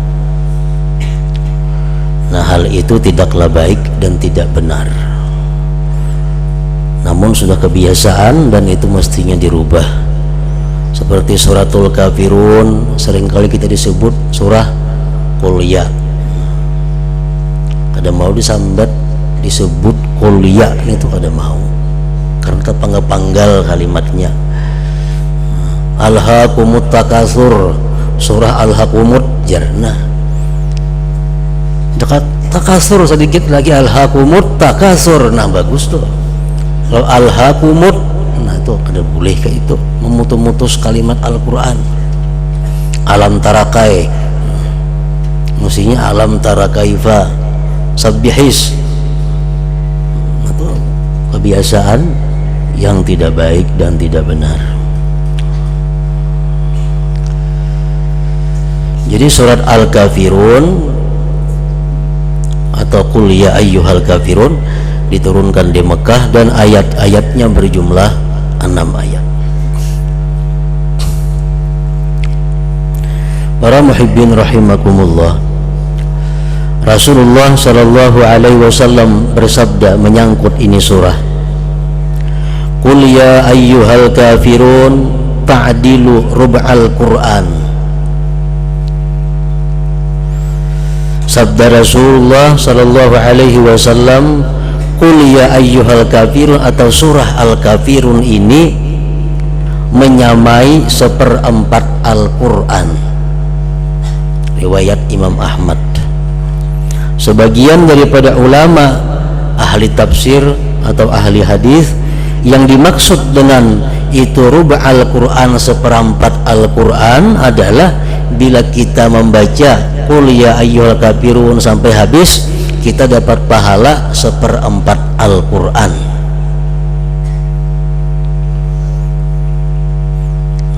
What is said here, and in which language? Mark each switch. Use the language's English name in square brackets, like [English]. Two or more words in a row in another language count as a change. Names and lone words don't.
[Indonesian] Nah, hal itu tidaklah baik dan tidak benar. Namun sudah kebiasaan dan itu mestinya dirubah. Seperti suratul Kafirun seringkali kita disebut surah [Arabic] قل يا. [Banjar] Kada mau disambat disebut [Arabic] قل يا, [Banjar] itu kada mau, karena terpanggal kalimatnya. [Arabic] ألهاكم التكاثر، سورة ألهاكم جرنا. [Indonesian] Dekat takasur sedikit lagi [Arabic] ألهاكم التكاثر, [Indonesian] nah bagus tuh. Kalau Alhaakumut, nah itu kada boleh kayak itu, memutus kalimat Al-Quran. [Arabic] ألم تر كي, mestinya ألم تر كيف سبح. [Indonesian] Itu kebiasaan yang tidak baik dan tidak benar. Jadi surat Al-Kafirun atau [Arabic] قل يا أيها الكافرون [Indonesian] diturunkan di Mekah dan ayat-ayatnya berjumlah 6 ayat. Para [Arabic] محبين رحمكم الله, [Indonesian] Rasulullah [Arabic] صلى الله عليه وسلم [Indonesian] bersabda menyangkut ini surah, [Arabic] قل يا أيها الكافرون تعدل ربع القرآن. [Indonesian] Sabda Rasulullah [Arabic] صلى الله عليه وسلم, قل يا أيها الكافرون [Indonesian] atau surah Al-Kafirun ini menyamai 1/4 Al-Quran. Riwayat Imam Ahmad. Sebagian daripada ulama ahli tafsir atau ahli hadis, yang dimaksud dengan itu [Arabic] ربع القرآن, [Indonesian] 1/4 Al-Quran adalah bila kita membaca [Arabic] قل يا أيها الكافرون [Indonesian] sampai habis, kita dapat pahala 1/4 Al-Quran.